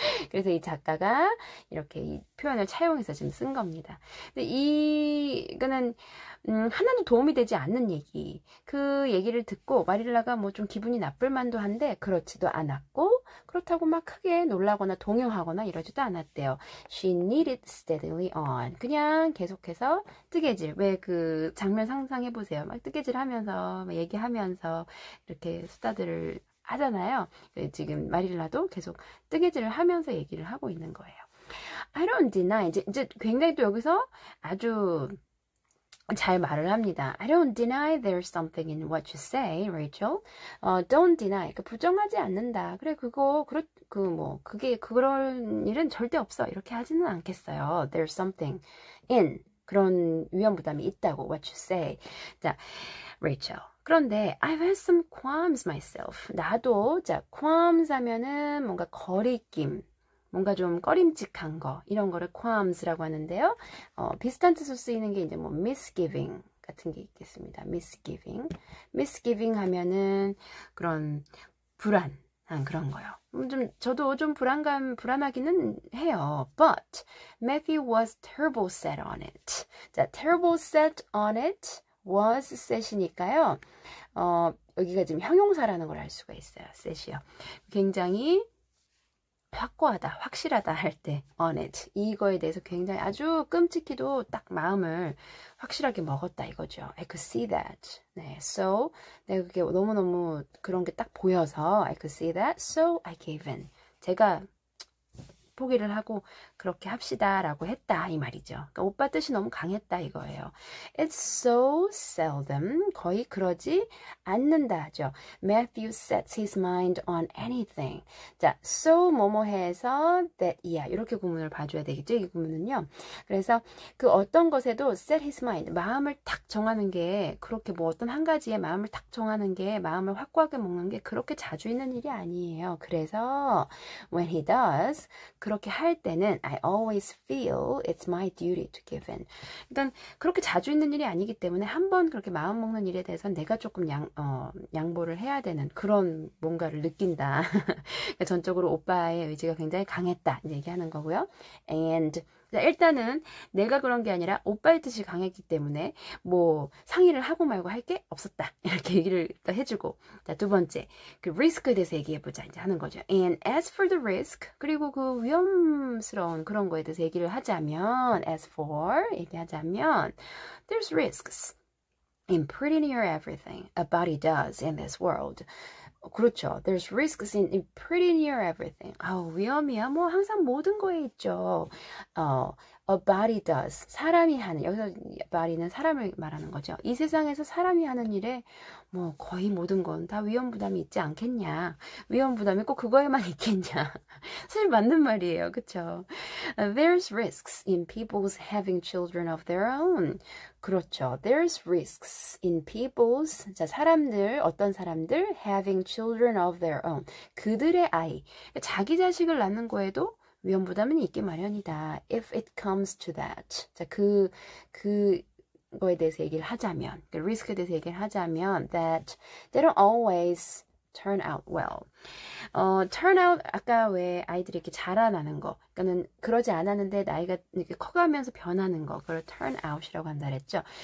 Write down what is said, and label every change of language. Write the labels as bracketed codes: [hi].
[ko] 그래서 이 작가가 이렇게 이 표현을 차용해서 지금 쓴 겁니다. 근데 이거는 하나도 도움이 되지 않는 얘기. 그 얘기를 듣고 마릴라가 좀 기분이 나쁠 만도 한데 그렇지도 않았고 그렇다고 막 크게 놀라거나 동요하거나 이러지도 않았대요. [en] She knitted steadily on. [ko] 그냥 계속해서 뜨개질. 왜 그 장면 상상해 보세요. 막 뜨개질 하면서 막 얘기하면서 이렇게 수다들을 하잖아요. 지금 마릴라도 계속 뜨개질을 하면서 얘기를 하고 있는 거예요. [en] I don't deny. [ko] 이제 굉장히 또 여기서 아주 잘 말을 합니다. [en] I don't deny there's something in what you say, Rachel. Don't deny. [ko] 부정하지 않는다. 그래, 그게 그런 일은 절대 없어. 이렇게 하지는 않겠어요. [en] There's something in. [ko] 그런 위험부담이 있다고, [en] what you say. [ko] 자, Rachel. 그런데 [en] I've had some qualms myself. [ko] 나도, qualms 하면은 뭔가 거리낌. 뭔가 좀 꺼림칙한 거 이런 거를 qualms라고 하는데요. 비슷한 뜻으로 쓰이는 게 이제 misgiving 같은 게 있겠습니다. misgiving 하면은 그런 불안한 그런 거요. 저도 좀 불안하기는 해요. [en] But Matthew was terrible set on it. 자, terrible set on it was set이니까요. [ko] 여기가 지금 형용사라는 걸 알 수가 있어요. set이요. 굉장히 확고하다, 확실하다 할 때 on it 이거에 대해서 굉장히 아주 끔찍히도 딱 마음을 확실하게 먹었다 이거죠. [en] I could see that. 네, so [ko] 내가 그게 너무너무 그런 게 딱 보여서 [en] I could see that, so I gave in. [ko] 제가 포기를 하고 그렇게 합시다 라고 했다 이 말이죠. 그러니까 오빠 뜻이 너무 강했다 이거예요. [en] It's so seldom, [ko] 거의 그러지 않는다 하죠. [en] Matthew sets his mind on anything. [ko] 자, so 뭐뭐해서 that, yeah, 이렇게 구문을 봐줘야 되겠죠. 이 구문은요. 그래서 그 어떤 것에도 set his mind, 마음을 탁 정하는 게, 그렇게 뭐 어떤 한 가지에 마음을 탁 정하는 게, 마음을 확고하게 먹는 게 그렇게 자주 있는 일이 아니에요. 그래서 [en] when he does, [ko] 그렇게 할 때는 [en] I always feel it's my duty to give in. [ko] 일단 그렇게 자주 있는 일이 아니기 때문에 한번 그렇게 마음 먹는 일에 대해서 내가 조금 양보를 해야 되는 그런 뭔가를 느낀다. 전적으로 오빠의 의지가 굉장히 강했다 얘기하는 거고요. And 일단은 내가 그런 게 아니라 오빠의 뜻이 강했기 때문에 뭐 상의를 하고 말고 할 게 없었다 이렇게 얘기를 해주고, 자, 두 번째 그 리스크에 대해서 얘기해보자 이제 하는 거죠. [en] And as for the risk, [ko] 그리고 그 위험스러운 그런 거에 대해서 얘기를 하자면, [en] as for [ko] 얘기하자면 [en] there's risks in pretty near everything a body does in this world. [ko] 그렇죠. [en] There's risks in pretty near everything. [ko] 위험이야. 뭐 항상 모든 거에 있죠. [en] A body does. [ko] 사람이 하는, 여기서 body는 사람을 말하는 거죠. 이 세상에서 사람이 하는 일에 뭐 거의 모든 건 다 위험 부담이 있지 않겠냐. 위험 부담이 꼭 그거에만 있겠냐. 사실 맞는 말이에요. 그렇죠. There's risks in people's having children of their own. 그렇죠. [en] There's risks in people's, [ko] 자, 사람들, 어떤 사람들 [en] having children of their own. [ko] 그들의 아이. 자기 자식을 낳는 거에도 위험 부담은 있기 마련이다. [en] If it comes to that. [ko] 자, 그거에 대해서 얘기를 하자면, [en] 그 리스크에 대해서 얘기를 하자면, that they don't always turn out well. [ko] turn out, 아까 왜 아이들이 이렇게 자라나는 거, 그러니까는 그러지 않았는데 나이가 이렇게 커가면서 변하는 거, 그걸 turn out이라고 한다 그랬죠.